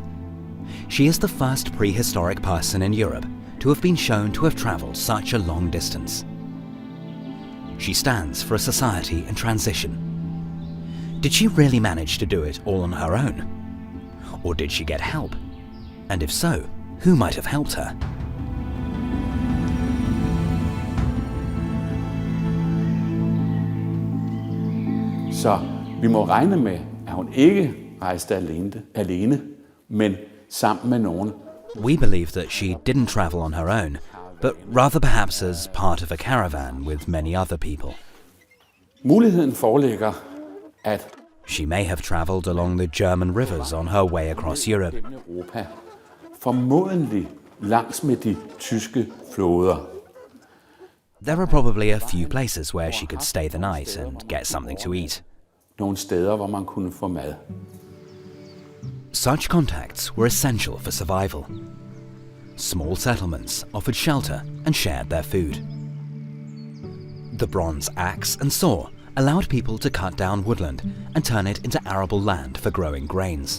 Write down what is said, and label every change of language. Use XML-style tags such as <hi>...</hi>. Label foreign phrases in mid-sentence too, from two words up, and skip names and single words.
<en>She is the first prehistoric person in Europe to have been shown to have travelled such a long distance. She stands for a society in transition. Did she really manage to do it all on her own? Or did she get help? And if so, who might have helped her?</en> <da>Så vi må regne med, at hun ikke rejste alene, men sammen med nogen.</da> <en>We believe that she didn't travel on her own, but rather perhaps as part of a caravan with many other people.</en> <da>Muligheden foreligger, at</da> <en>She may have travelled along the German rivers on her way across Europe.</en> <da>Europa, formodentlig langs med de tyske floder.</da> <en>There are probably a few places where she could stay the night and get something to eat.</en> <da>Nogle steder, hvor man kunne få mad.</da> <en>Such contacts were essential for survival. Small settlements offered shelter and shared their food. The bronze axe and saw allowed people to cut down woodland and turn it into arable land for growing grains.</en>